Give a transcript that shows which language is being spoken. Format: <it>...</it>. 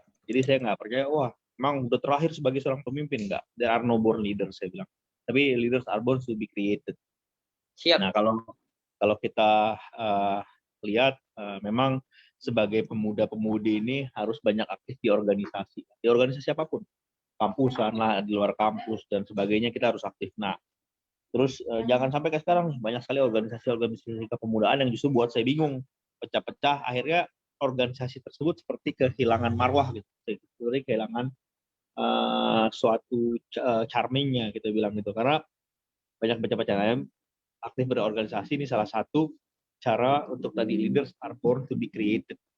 <id>Jadi saya nggak percaya, wah, emang udah terlahir sebagai seorang pemimpin, nggak.</id> <en>There are no born leaders,</en> <id>saya bilang. Tapi</id> <en>leaders are born to be created.</en> <id>Siap. Nah, kalau kita lihat, memang sebagai pemuda-pemudi ini harus banyak aktif di organisasi apapun, kampusan lah, di luar kampus dan sebagainya kita harus aktif. Nah, terus jangan sampai kayak sekarang banyak sekali organisasi kepemudaan yang justru buat saya bingung, pecah-pecah, akhirnya organisasi tersebut seperti kehilangan marwah gitu, seperti kehilangan suatu charmingnya kita bilang gitu, karena banyak baca-baca aktif berorganisasi ini salah satu cara untuk tadi</id> <en>leaders are born to be created.</en>